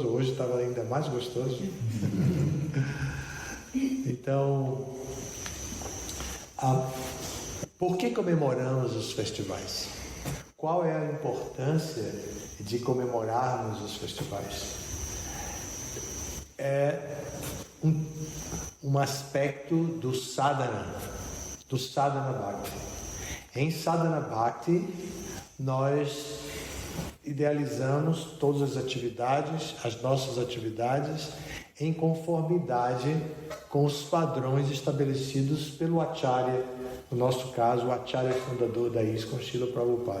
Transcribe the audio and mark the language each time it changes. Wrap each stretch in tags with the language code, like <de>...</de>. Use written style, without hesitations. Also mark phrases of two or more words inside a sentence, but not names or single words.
<pt>Hoje estava ainda mais gostoso. Então, por que comemoramos os festivais? Qual é a importância de comemorarmos os festivais? É um aspecto do</pt> <sa>साधन भक्ति.</sa> <pt>Em</pt> <sa>साधन भक्ति,</sa> <pt>nós idealizamos todas as atividades, as nossas atividades, em conformidade com os padrões estabelecidos pelo Acharya, no nosso caso, o Acharya fundador da ISKCON, Srila Prabhupada.</pt>